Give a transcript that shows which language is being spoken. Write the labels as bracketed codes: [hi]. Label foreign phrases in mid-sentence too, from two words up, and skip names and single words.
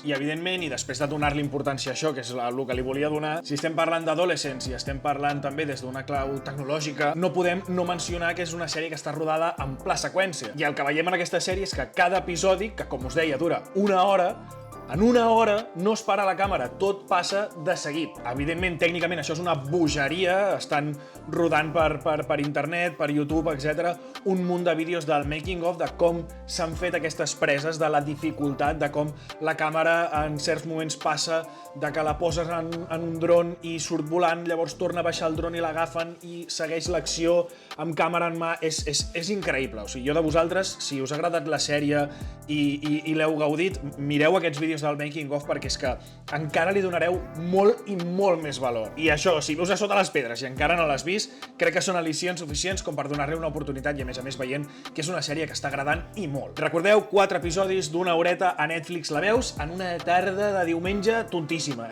[ca] I evidentment, i després de donar-li importància a això, que és el que li volia donar, si estem parlant d'adolescents i estem parlant també des d'una clau tecnològica, no podem no mencionar que és una sèrie que està rodada en pla seqüència. I el que veiem en aquesta sèrie és que cada episodi, que com us deia dura una hora, en una hora no es para la càmera, tot passa de seguit. Evidentment, tècnicament, això és una bogeria, estan rodant per internet, per YouTube, etc. un munt de vídeos del [en] making of, [ca] de com s'han fet aquestes preses, de la dificultat, de com la càmera en certs moments passa, de que la poses en un dron i surt volant, llavors torna a baixar el dron i l'agafen i segueix l'acció amb càmera en mà. És increïble. O sigui, jo de vosaltres, si us ha agradat la sèrie i l'heu gaudit, mireu aquests vídeos del [en] making of [ca] perquè és que encara li donareu molt i molt més valor. I això, si veus a sota les pedres i encara no l'has vist, crec que són al·licients suficients com per donar-li una oportunitat i a més veient que és una sèrie que està agradant i molt. Recordeu, 4 episodis d'una horeta a Netflix, la veus en una tarda de diumenge tontíssima.